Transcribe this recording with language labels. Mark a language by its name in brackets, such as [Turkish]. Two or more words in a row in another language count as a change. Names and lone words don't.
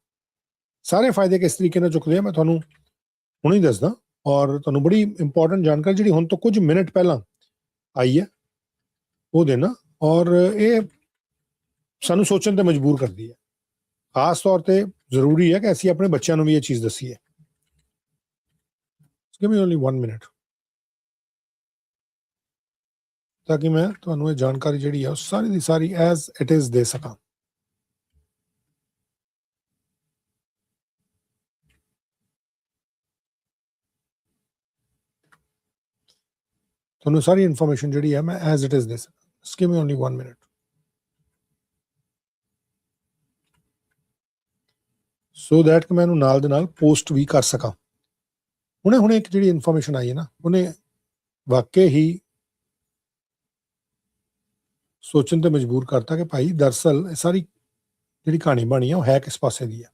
[Punjabi] ਸਾਰੇ ਫਾਇਦੇ ਕਿਸ ਤਰੀਕੇ ਨਾਲ ਚੁੱਕਦੇ ਆ ਮੈਂ ਤੁਹਾਨੂੰ ਹੁਣੇ ਹੀ ਦੱਸਦਾ, ਔਰ ਤੁਹਾਨੂੰ ਬੜੀ ਇੰਪੋਰਟੈਂਟ ਜਾਣਕਾਰੀ ਜਿਹੜੀ ਹੁਣ ਤੋਂ ਕੁਝ ਮਿੰਟ ਪਹਿਲਾਂ ਆਈ ਹੈ ਉਹ ਦੇਣਾ, ਔਰ ਇਹ ਸਾਨੂੰ ਸੋਚਣ ਤੇ ਮਜਬੂਰ ਕਰਦੀ ਹੈ। ਖਾਸ ਤੌਰ ਤੇ ਜ਼ਰੂਰੀ ਹੈ ਕਿ ਅਸੀਂ ਆਪਣੇ ਬੱਚਿਆਂ ਨੂੰ ਵੀ ਇਹ ਚੀਜ਼ ਦੱਸੀਏ। [English] Give me only 1 minute, [Punjabi] ਤਾਂ ਕਿ ਮੈਂ ਤੁਹਾਨੂੰ ਇਹ ਜਾਣਕਾਰੀ ਜਿਹੜੀ ਹੈ ਉਹ ਸਾਰੀ ਦੀ ਸਾਰੀ [English] as it is [Punjabi] ਦੇ ਸਕਾਂ। ਤੁਹਾਨੂੰ ਸਾਰੀ ਇਨਫੋਰਮੇਸ਼ਨ ਜਿਹੜੀ ਹੈ ਮੈਂ [English] as it is [Punjabi] ਦੇ ਸਕਾਂ। [English] Give me only 1 minute. so that [Punjabi] ਕਿ ਮੈਂ ਇਹਨੂੰ ਨਾਲ ਦੇ ਨਾਲ ਪੋਸਟ ਵੀ ਕਰ ਸਕਾਂ। ਹੁਣੇ ਇੱਕ ਜਿਹੜੀ ਇਨਫੋਰਮੇਸ਼ਨ ਆਈ ਹੈ ਨਾ, ਉਹਨੇ ਵਾਕਈ ਹੀ ਸੋਚਣ ਤੇ ਮਜਬੂਰ ਕਰਤਾ ਕਿ ਭਾਈ ਦਰਅਸਲ ਇਹ ਸਾਰੀ ਜਿਹੜੀ ਕਹਾਣੀ ਬਣੀ ਹੈ ਉਹ ਹੈ ਕਿਸ ਪਾਸੇ ਦੀ ਹੈ।